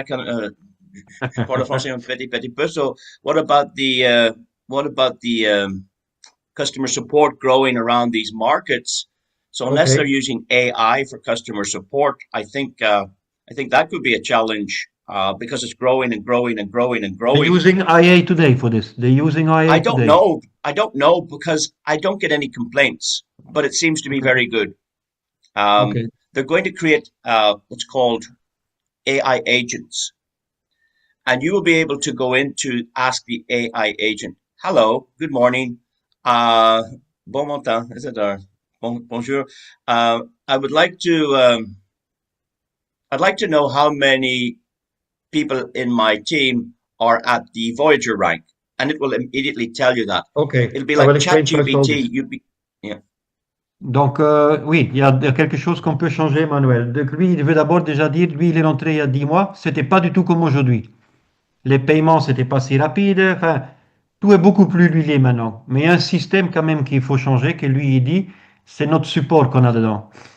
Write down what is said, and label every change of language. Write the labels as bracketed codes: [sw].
[fr] Je parle français un petit peu. [en] So what about the customer support growing around these markets? So unless they're using AI for customer support, I think that could be a challenge because it's growing and growing and growing and growing. They're using IA today for this. They're using IA I don't today. know. I don't know because I don't get any complaints, but it seems to be very good. They're going to create what's called AI agents. And you will be able to go in to ask the AI agent, hello, good morning, [fr] bon matin, [en] is it bonjour? I'd like to know how many people in my team are at the Voyager rank, and it will immediately tell you that. Okay. It'll be like ChatGPT. [fr] Donc, oui, il y a quelque chose qu'on peut changer, Manuel. Donc, lui, il veut d'abord déjà dire, lui, il est rentré il y a 10 mois, c'était pas du tout comme aujourd'hui. Les paiements, c'était pas si rapide. Enfin, tout est beaucoup plus huilé maintenant. Mais il y a un système quand même qu'il faut changer, que lui, il dit, c'est notre support qu'on a dedans.